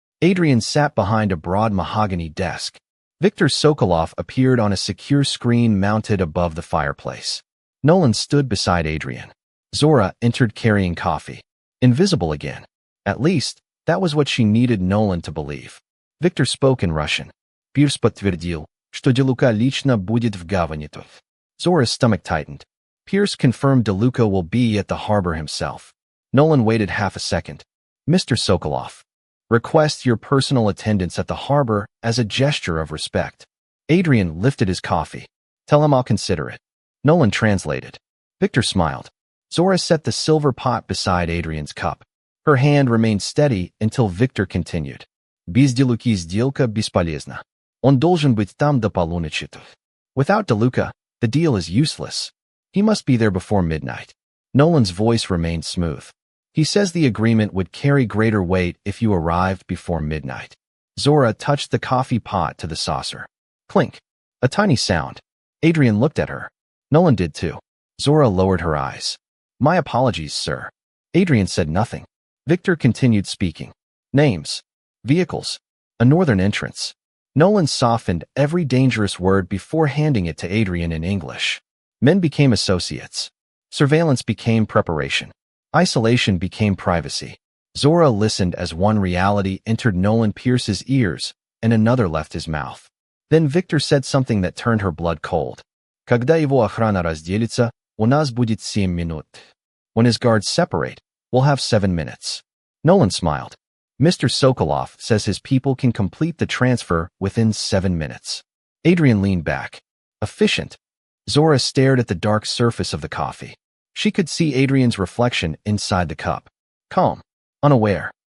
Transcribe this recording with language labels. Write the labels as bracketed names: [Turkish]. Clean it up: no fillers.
[English] Adrian sat behind a broad mahogany desk. Victor Sokolov appeared on a secure screen mounted above the fireplace. Nolan stood beside Adrian. Zora entered carrying coffee. Invisible again. At least, that was what she needed Nolan to believe. Victor spoke in Russian. [Russian] Pierce подтвердил, что DeLuca лично будет в гавани. [English] Zora's stomach tightened. Pierce confirmed DeLuca will be at the harbor himself. Nolan waited half a second. Mr. Sokolov. Request your personal attendance at the harbor as a gesture of respect. Adrian lifted his coffee. Tell him I'll consider it. Nolan translated. Victor smiled. Zora set the silver pot beside Adrian's cup. Her hand remained steady until Victor continued. [Russian] Без DeLuca сделка бесполезна. Он должен быть там до полуночи. [English] Without DeLuca, the deal is useless. He must be there before midnight. Nolan's voice remained smooth. He says the agreement would carry greater weight if you arrived before midnight. Zora touched the coffee pot to the saucer. Clink. A tiny sound. Adrian looked at her. Nolan did too. Zora lowered her eyes. My apologies, sir. Adrian said nothing. Victor continued speaking. Names. Vehicles. A northern entrance. Nolan softened every dangerous word before handing it to Adrian in English. Men became associates. Surveillance became preparation. Isolation became privacy. Zora listened as one reality entered Nolan Pierce's ears and another left his mouth. Then Victor said something that turned her blood cold. [Russian] Когда его охрана разделится, у нас будет 7 минут. [English] When his guards separate, we'll have 7 minutes. Nolan smiled. Mr. Sokolov says his people can complete the transfer within 7 minutes. Adrian leaned back. Efficient. Zora stared at the dark surface of the coffee. She could see Adrian's reflection inside the cup. Calm. Unaware.